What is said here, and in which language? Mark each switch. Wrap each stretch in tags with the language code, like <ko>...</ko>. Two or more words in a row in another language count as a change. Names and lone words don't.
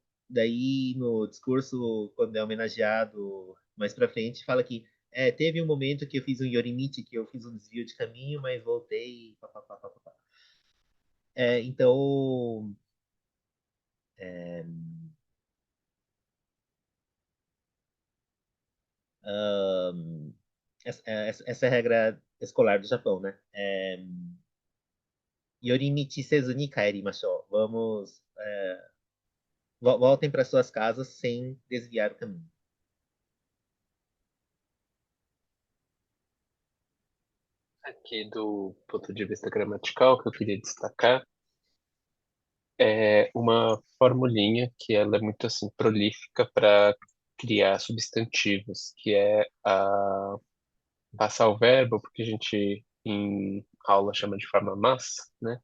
<pt>Daí, no discurso, quando é homenageado mais para frente, fala que teve um momento que eu fiz um Yorimite, que eu fiz um desvio de caminho, mas voltei. Pá, pá, pá, pá, pá. Então, é, ahn, essa é a regra escolar do Japão, né?</pt> <ja>寄り道せずに帰りましょう.</ja> <pt>Vamos, voltem para suas casas sem desviar o caminho. Aqui do ponto de vista gramatical, que eu queria destacar é uma formulinha que ela é muito assim prolífica para criar substantivos, que é a passar o verbo, porque a gente em aula chama de forma mas, né?</pt>